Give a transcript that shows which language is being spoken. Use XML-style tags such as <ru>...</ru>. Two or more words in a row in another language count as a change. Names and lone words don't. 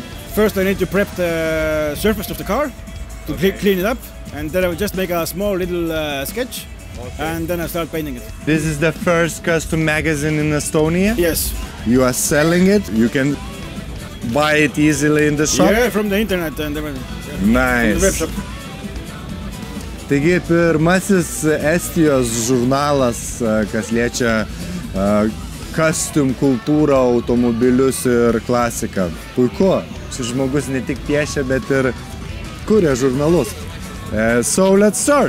<en>First I need to prep the surface of the car to clean it up, and then I will just make a small little sketch, and then I start painting it. This is the first custom magazine in Estonia. Yes. You are selling it, you can buy it easily in the shop. Yeah, from the internet and everything. From the web Nice. shop.</en> <lt>Taigi pirmasis Estijos žurnalas, kas liečia custom kultūrą, automobilius ir klasiką. Puiku, šis žmogus ne tik piešia, bet ir kuria žurnalus.</lt> <en>So let's start.</en>